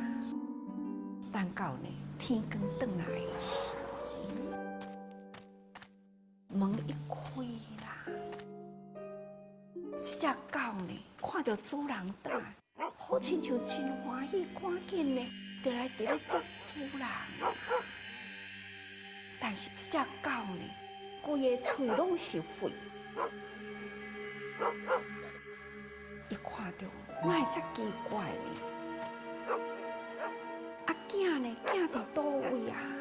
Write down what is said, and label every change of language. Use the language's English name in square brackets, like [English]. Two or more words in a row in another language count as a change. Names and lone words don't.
[Min Nan Chinese] 等到呢天光转来的时，门一开啦，这只狗呢看到主人转来，好亲像真欢喜，赶紧呢就来伫咧接主人。但是这只狗呢，规个喙拢是血。伊看到，哪会遮奇怪呢？啊，囝呢？囝伫倒位啊？